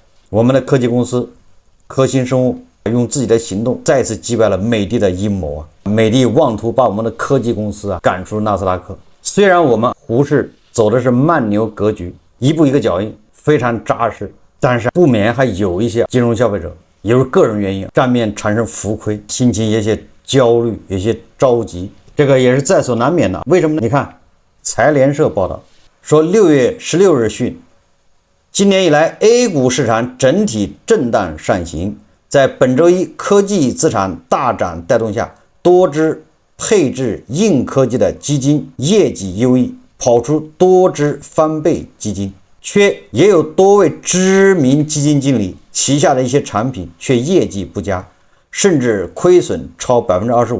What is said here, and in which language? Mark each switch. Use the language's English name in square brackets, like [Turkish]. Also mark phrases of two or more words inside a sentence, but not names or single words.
[Chinese] 我們的科技公司科興生物用自己的行動再次擊敗了美的的陰謀啊！美的妄圖把我們的科技公司趕出納斯達克。雖然我們股市走的是慢牛格局，一步一個腳印，非常扎實，但是不免還有一些金融消費者由於個人原因賬面產生浮虧，心情有些焦慮，有些着急， 這個也是在所難免的。為什麼呢？你看，财联社報道說，6月16日讯，今年以来 A 股市场整體震盪上行，在本周一科技資產大漲帶動下，多隻配置硬科技的基金業績優異，跑出多隻翻倍基金，卻也有多位知名基金經理旗下的一些產品卻業績不佳，甚至虧損超 25%。